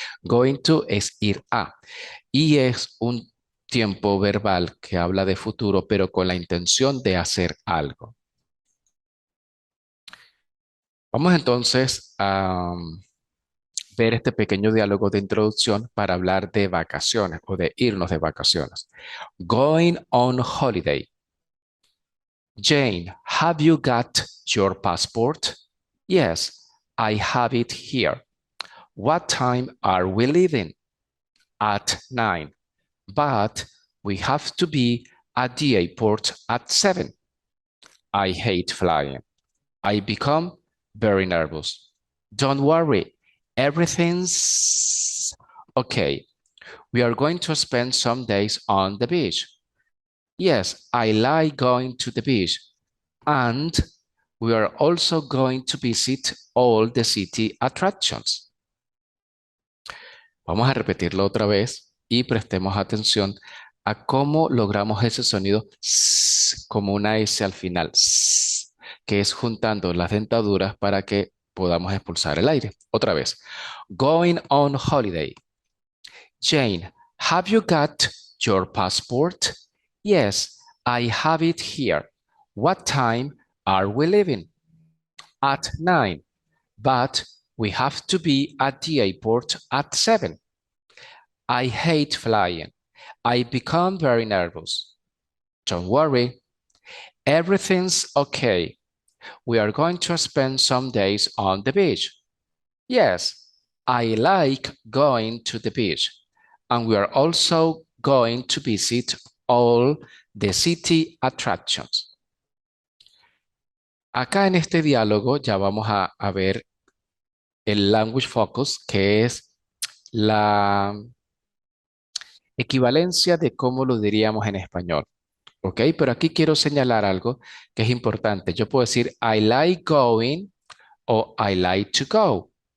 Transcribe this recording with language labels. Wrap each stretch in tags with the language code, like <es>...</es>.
<es>Going to es ir a y es un tiempo verbal que habla de futuro pero con la intención de hacer algo. Vamos entonces a ver este pequeño diálogo de introducción para hablar de vacaciones o de irnos de vacaciones.</es> <en>Going on holiday. Jane, have you got your passport? Yes, I have it here. What time are we leaving? At 9. But we have to be at the airport at 7. I hate flying. I become very nervous. Don't worry, everything's okay. We are going to spend some days on the beach. Yes, I like going to the beach. And we are also going to visit all the city attractions.</en> <es>Vamos a repetirlo otra vez y prestemos atención a cómo logramos ese sonido s, como una S al final, s, que es juntando las dentaduras para que podamos expulsar el aire. Otra vez.</es> <en>Going on holiday. Jane, have you got your passport? Yes, I have it here. What time are we leaving? At 9. But we have to be at the airport at 7. I hate flying. I become very nervous. Don't worry, everything's okay. We are going to spend some days on the beach. Yes, I like going to the beach. And we are also going to visit all the city attractions.</en> <es>Acá en este diálogo ya vamos a ver el language focus, que es la equivalencia de cómo lo diríamos en español. ¿Ok? Pero aquí quiero señalar algo que es importante. Yo puedo decir</es> <en>I like going</en> <es>o</es> <en>I like to go.</en>